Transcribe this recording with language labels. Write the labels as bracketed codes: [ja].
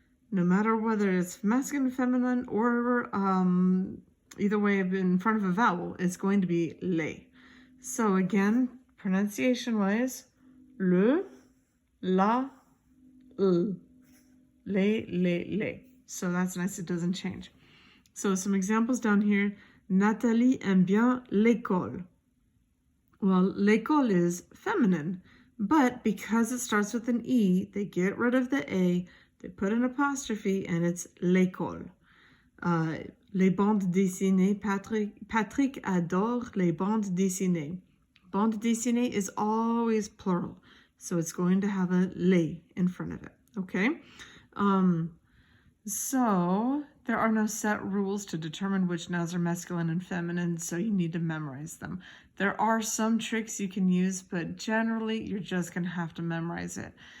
[en] No matter whether it's masculine, feminine, or either way in front of a vowel, it's going to be les. So again, pronunciation-wise, le, la, les. So that's nice, it doesn't change. So some examples down here. [fr] Nathalie aime bien l'école. [en] Well, l'école is feminine, but because it starts with an E, they get rid of the A, they put an apostrophe, and it's l'école. [fr] Les bandes dessinées, Patrick adore les bandes dessinées. [en] Bande dessinée is always plural, so it's going to have a les in front of it, okay? So there are no set rules to determine which nouns are masculine and feminine, so you need to memorize them. There are some tricks you can use, but generally you're just going to have to memorize it.